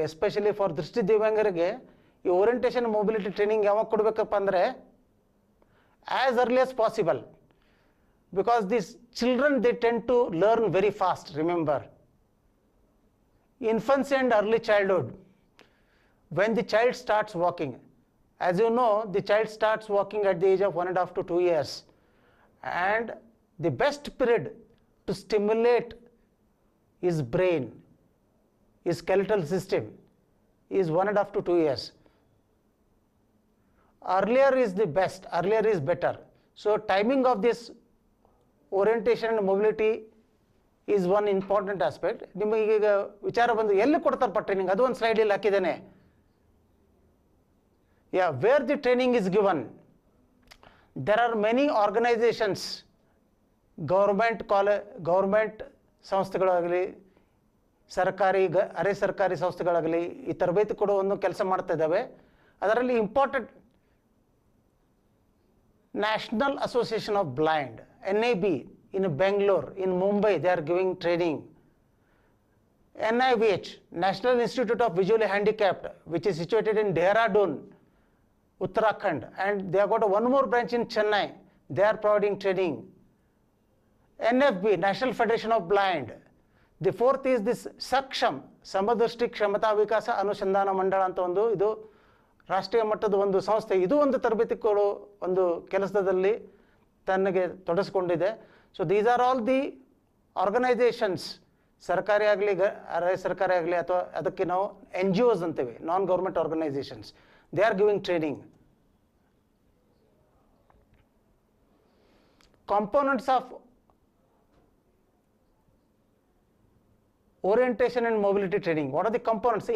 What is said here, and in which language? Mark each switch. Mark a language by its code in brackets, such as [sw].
[en] especially for [kn] ದೃಷ್ಟಿ ದಿವ್ಯಾಂಗರಿಗೆ ಈ ಓರಿಯೆಂಟೇಷನ್ ಮೊಬಿಲಿಟಿ ಟ್ರೈನಿಂಗ್ ಯಾವಾಗ ಕೊಡಬೇಕಪ್ಪ ಅಂದರೆ [en] As early as possible, because this children they tend to learn very fast. Remember, infancy and early childhood, when the child starts walking, as you know the child starts walking at the age of 1.5 to 2 years. And the best period to stimulate his brain, his skeletal system, is 1.5 to 2 years. Earlier is the best, earlier is better. So timing of this orientation and mobility is one important aspect. [kn] ನಿಮಗೆ ಈಗ ವಿಚಾರ ಬಂದು ಎಲ್ಲಿ ಕೊಡ್ತಾರಪ್ಪ training, ಅದು ಒಂದು ಸ್ಲೈಡಲ್ಲಿ ಹಾಕಿದ್ದೇನೆ. [en] Where the training is given. There are many organizations, [kn] government ಸಂಸ್ಥೆಗಳಾಗಲಿ, ಸರ್ಕಾರಿ ಅರೆ ಸರ್ಕಾರಿ ಸಂಸ್ಥೆಗಳಾಗಲಿ ಈ ತರಬೇತಿ ಕೊಡೋ ಒಂದು ಕೆಲಸ ಮಾಡ್ತಾ ಇದ್ದಾವೆ. [en] ಅದರಲ್ಲಿ important national association of blind, NAB, in Bangalore, in Mumbai, they are giving training. NIVH, National Institute of Visually Handicapped, which is situated in Dehradun, Uttarakhand, and they have got one more branch in Chennai. They are providing training. NFB, National Federation of Blind. The fourth is this [kn] Saksham, ಸಮದೃಷ್ಟಿ ಕ್ಷಮತಾ ವಿಕಾಸ ಅನುಸಂಧಾನ ಮಂಡಳ ಅಂತ ಇದು ರಾಷ್ಟ್ರೀಯ ಮಟ್ಟದ ಒಂದು ಸಂಸ್ಥೆ. ಇದು ಒಂದು ತರಬೇತಿ ಕೊಡೋ ಒಂದು ಕೆಲಸದಲ್ಲಿ ತನಗೆ ತೊಡಗಿಸ್ಕೊಂಡಿದೆ. [en] so these are all the organisations, [kn] ಸರ್ಕಾರಿ ಆಗಲಿ ಅರೆ ಸರ್ಕಾರಿ ಆಗಲಿ ಅಥವಾ ಅದಕ್ಕೆ ನಾವು NGOs ಅಂತೇವೆ, [en] Non government organisations. They are giving training. Components of orientation and mobility training. What are the components?